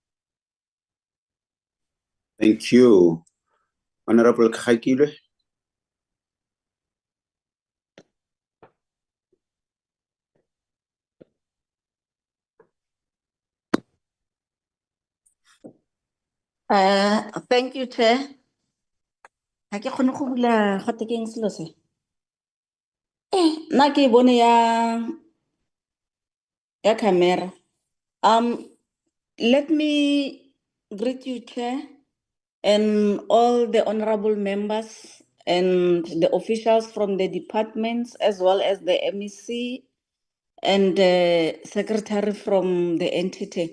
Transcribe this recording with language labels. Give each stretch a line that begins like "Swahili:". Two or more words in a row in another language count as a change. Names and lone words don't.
English: Thank you. Honorable Khakile. Thank you, Chair.
Tswana: Ha ke kgone go bula gate ke eng selo se? Nna ke bone ya camera.
English: Let me greet you, Chair, and all the honorable members and the officials from the departments, as well as the MEC and the secretary from the entity.